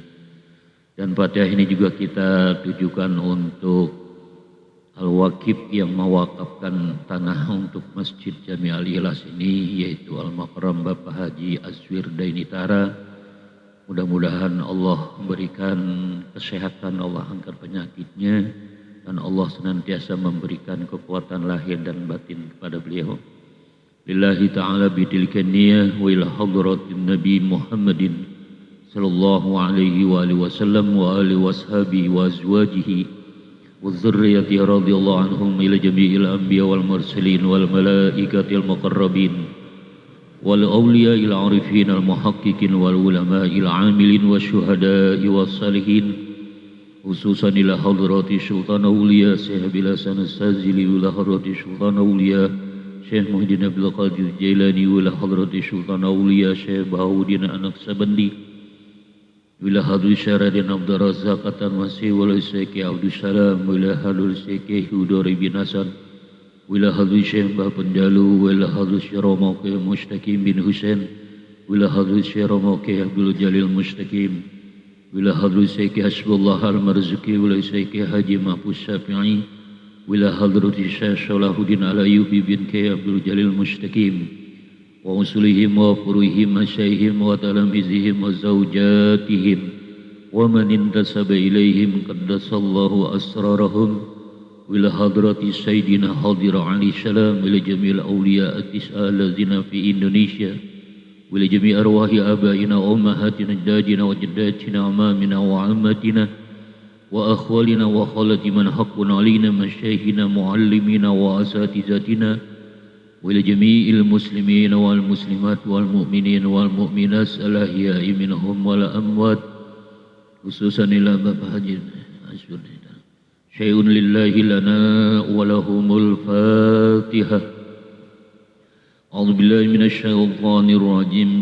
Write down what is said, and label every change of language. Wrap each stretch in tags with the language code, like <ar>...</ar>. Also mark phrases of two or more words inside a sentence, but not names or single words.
<id>Dan Fatihah ini juga kita tujukan untuk al-waqif yang mewakafkan tanah untuk Masjid Jami Al-Ikhlas ini, yaitu Al-Makram Bapak Haji Aswir Dainitara. Mudah-mudahan Allah memberikan kesehatan, Allah angkat penyakitnya, dan Allah senantiasa memberikan kekuatan lahir dan batin kepada beliau.</id> <ar>لله تعالى بتلك النية وإلى حضرة النبي محمد صلى الله عليه وعلى آله وسلم وعلى آله وصحبه وأزواجه وذرياته رضي الله عنهم إلى جميع الأنبياء والمرسلين والملائكة المقربين والأولياء العارفين المحققين والعلماء العاملين والشهداء والصالحين، خصوصا إلى حضرة سلطان الأولياء الشيخ بلحسن الشاذلي إلى حضرة سلطان الأولياء الشيخ محيي الدين عبد القادر الجيلاني إلى حضرة سلطان الأولياء الشيخ بهاء الدين النقشبندي إلى حضرة شرف الدين عبد الرزاق التنوسي والشيخ عبد السلام إلى حضرة الشيخ حضاري بن حسن وإلى حضرة الشيخ مباه بنجالو، وإلى حضرة الشيخ رومو كي مستقيم بن حسين، وإلى حضرة الشيخ رومو كي عبد الجليل مستقيم، وإلى حضرة الشيخ حسب الله المرزوقي، وإلى الشيخ حاج محفوظ شافعي، وإلى حضرة الشيخ صلاح الدين الأيوبي بن ك. Abdul Jalil Mustaqim, وأصولهم وفروعهم ومشايخهم وتلامذتهم وزوجاتهم ومن انتسب إليهم قدس الله أسرارهم. وإلى حضرة سيدنا الخضر عليه السلام، وإلى جميع الأولياء التسعة الذين في إندونيسيا, وإلى جميع' أرواح آبائنا وأمهاتنا وأجدادنا وجداتنا وأعمامنا وعماتنا وأخوالنا وخالاتنا ومن له حق علينا ومشايخنا ومعلمينا وأساتذتنا، وإلى جميع المسلمين والمسلمات والمؤمنين والمؤمنات الأحياء منهم والأموات، خصوصا إلى Bapak Haji Aswir شيء لله لنا ولهم الفاتحة. أعوذ بالله من الشيطان الرجيم.</ar>